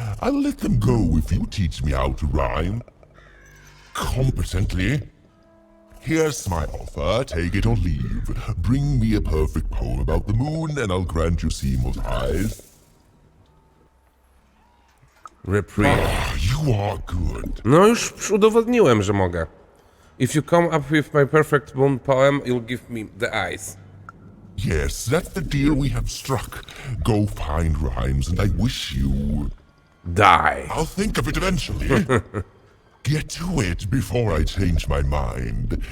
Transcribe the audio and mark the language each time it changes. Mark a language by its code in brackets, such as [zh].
[en] I'll let them go if you teach me how to rhyme. Competently. Here's my offer, take it or leave. Bring me a perfect poem about the moon and I'll grant you Seymour's eyes. Reprieve. You are good. [pl] No już udowodniłem, że mogę. [en] If you come up with my perfect moon poem, you'll give me the eyes. Yes, that's the deal we have struck. Go find rhymes and I wish you... Die. I'll think of it eventually. Get to it before I change my mind.